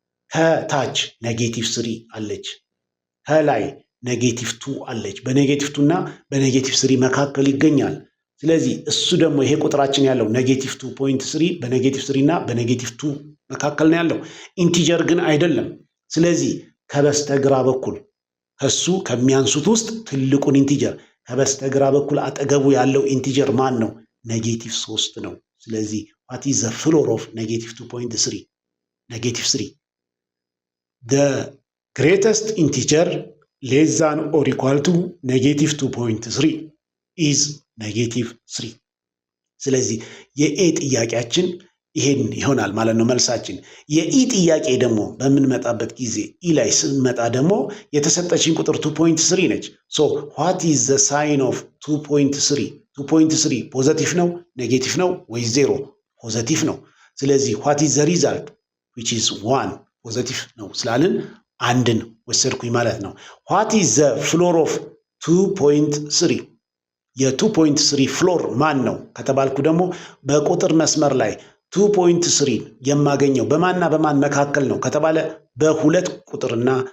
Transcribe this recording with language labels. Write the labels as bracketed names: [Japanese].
[Amharic] ከታች ኔጌቲቭ 3 አለች፣ ከላይ ኔጌቲቭ 2 አለች። በኔጌቲቭ 2 እና በኔጌቲቭ 3 መካከል ይገኛል። ስለዚህ እሱ ደግሞ ይሄ ቁጥራችን ያለው ኔጌቲቭ 2.3 በኔጌቲቭ 3 እና በኔጌቲቭ 2 መካከል ነው ያለው። ኢንቲጀር ግን አይደለም። ስለዚህ ከበስተግራ በኩል ከሱ ከሚያንሱት ውስጥ ትልቁን ኢንቲጀር ከበስተግራ በኩል አጠገቡ ያለው ኢንቲጀር ማን ነው? ኔጌቲቭ 3 ነው። ስለዚህ [English] what is the floor of negative 2.3? [Amharic] ኔጌቲቭ 3 [English] the greatest integer less than or equal to negative 2.3 is [Amharic] ኔጌቲቭ 3። ስለዚህ የኤ ጥያቄያችን ይሄን ይሆናል ማለት ነው መልሳችን። የኢ ጥያቄ ደግሞ በምንመጣበት ጊዜ ኢ ላይ ስንመጣ ደግሞ የተሰጠችን ቁጥር 2.3 ነች። ሶ [English] what is the sign of 2.3? [Amharic] 2.3 ፖዘቲቭ ነው ኔጌቲቭ ነው ወይ ዜሮ? ፖዘቲቭ ነው። ስለዚህ [English] what is the result? which is 1 [Amharic] ፖዘቲቭ ነው ስላልን አንድን ወሰድኩኝ ማለት ነው። [English] what is the floor of 2.3? [Amharic] የ2.3 ፍሎር ማን ነው ከተባልኩ ደግሞ በቁጥር መስመር ላይ 2.3 የማገኘው በማንና በማን መካከል ነው ከተባለ በሁለት ቁጥርና